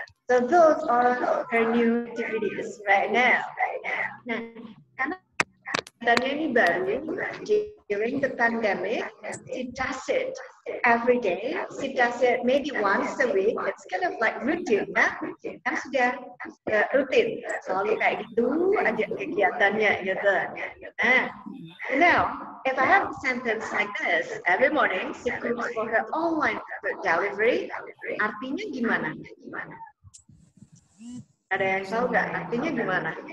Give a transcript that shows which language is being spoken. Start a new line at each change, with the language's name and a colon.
English: So those are her new activities right now.
Indonesian: Nah, karena kegiatannya ini baru,
English: during the pandemic, she does it every day. She does it maybe once a week. It's kind of like routine, ya.
Indonesian: Kan sudah rutin, selalu kayak gitu aja kegiatannya gitu.
English: Nah, now if I have a sentence like this, every morning she cooks for her online food delivery,
Indonesian: artinya gimana? Ada yang tahu nggak artinya gimana?